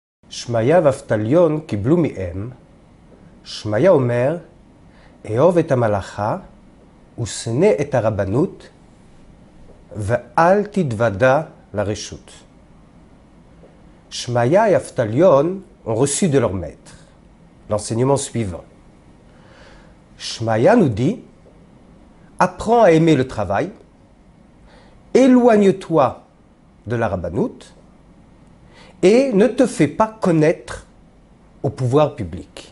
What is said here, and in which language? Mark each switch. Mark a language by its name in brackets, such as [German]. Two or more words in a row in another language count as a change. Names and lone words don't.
[Hebrew] שמעיה ואבטליון קיבלו מהם, שמעיה אומר, אהוב את המלאכה ושנא את הרבנות ואל תתוודע לרשות. [French] Shmaya et Avtalion ont reçu de leur maître l'enseignement suivant. Shmaya nous dit, apprends à aimer le travail, éloigne-toi de la rabbanout et ne te fais pas connaître au pouvoir public.